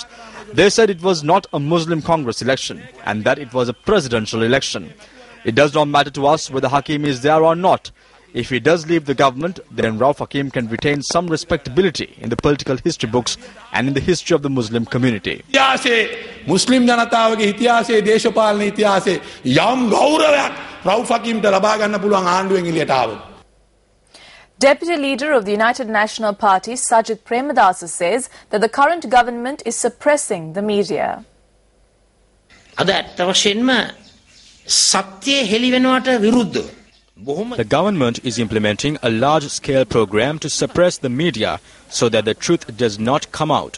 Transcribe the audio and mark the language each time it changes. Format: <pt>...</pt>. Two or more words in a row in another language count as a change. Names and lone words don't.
<en>They said it was not a Muslim Congress election and that it was a presidential election. It does not matter to us whether Hakim is there or not. If he does leave the government, then Rauf Hakim can retain some respectability in the political history books and in the history of the Muslim community.</en> <si>මුස්ලිම් ජනතාවගේ ඉතිහාසයේ දේශපාලන ඉතිහාසයේ යම් ගෞරවයක් Rauf Hakimට ලබා ගන්න පුළුවන් ආණ්ඩුවෙන් එළියට ආවොත්.</si> <en>Deputy Leader of the United National Party, Sajid Premadasa, says that the current government is suppressing the media. The government is implementing a large-scale program to suppress the media so that the truth does not come out.</en>